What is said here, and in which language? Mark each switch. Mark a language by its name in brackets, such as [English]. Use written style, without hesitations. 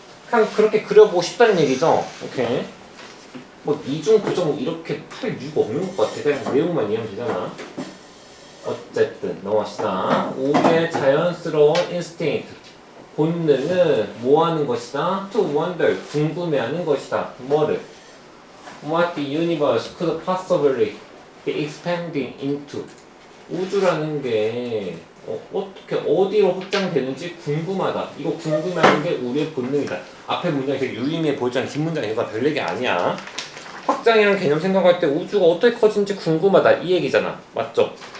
[Korean] 그냥 그렇게 그려보고 싶다는 얘기죠. 오케이. 뭐 이중 구정 이렇게 할 이유가 없는 것 같아. 그냥 내용만 이해하면 되잖아. 어쨌든 넘어갑시다. 우리의 자연스러운 instinct, 본능은 뭐 하는 것이다? [English] To wonder, [Korean] 궁금해하는 것이다. 뭐를? [English] What the universe could possibly be expanding into. [Korean] 우주라는 게 어떻게 어디로 확장되는지 궁금하다. 이거 궁금해하는 게 우리의 본능이다. 앞에 문장이 되게 유의미해 보이잖아. 긴 문장이니까 별 얘기 아니야. 확장이라는 개념 생각할 때 우주가 어떻게 커지는지 궁금하다. 이 얘기잖아. 맞죠?